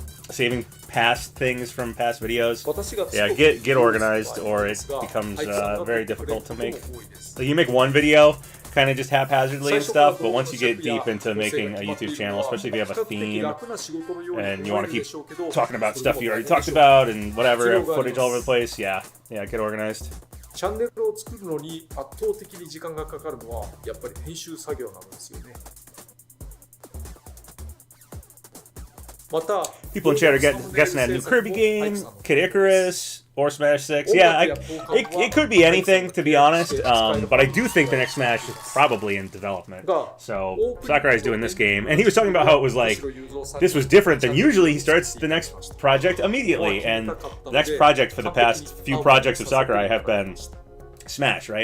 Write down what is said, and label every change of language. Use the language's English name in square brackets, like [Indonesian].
[English] Saving past things from past videos. Yeah, get organized or it becomes very difficult to make. Like you make one video kind of just haphazardly and stuff, but once you get deep into making a YouTube channel, especially if you have a theme and you want to keep talking about stuff you already talked about and whatever, have footage all over the place, yeah, get organized. [Japanese] チャンネルを作るのに圧倒的に時間がかかるのはやっぱり編集作業なんですよね。 [English] People in chat are guessing at a new Kirby game, Kid Icarus, or Smash 6. Yeah, it could be anything, to be honest, but I do think the next Smash is probably in development. So, Sakurai's doing this game, and he was talking about how it was like, this was different than usually he starts the next project immediately, and the next project for the past few projects of Sakurai have been Smash, right?